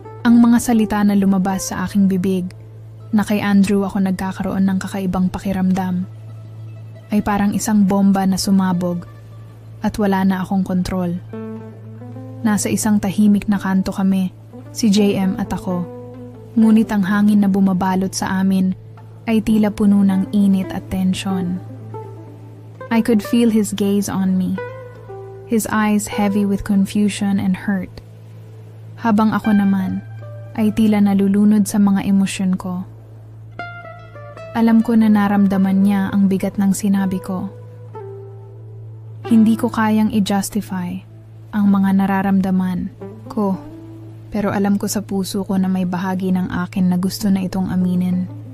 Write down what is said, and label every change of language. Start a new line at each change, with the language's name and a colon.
Filipino: Ang mga salita na lumabas sa aking bibig, na kay Andrew ako nagkakaroon ng kakaibang pakiramdam, ay parang isang bomba na sumabog at wala na akong kontrol. Nasa isang tahimik na kanto kami, si JM at ako. Ngunit ang hangin na bumabalot sa amin ay tila puno ng init at tensyon.
English: I could feel his gaze on me, his eyes heavy with confusion and hurt.
Filipino: Habang ako naman ay tila nalulunod sa mga emosyon ko. Alam ko na naramdaman niya ang bigat ng sinabi ko. Hindi ko kayang i-justify ang mga nararamdaman ko, pero alam ko sa puso ko na may bahagi ng akin na gusto na itong aminin.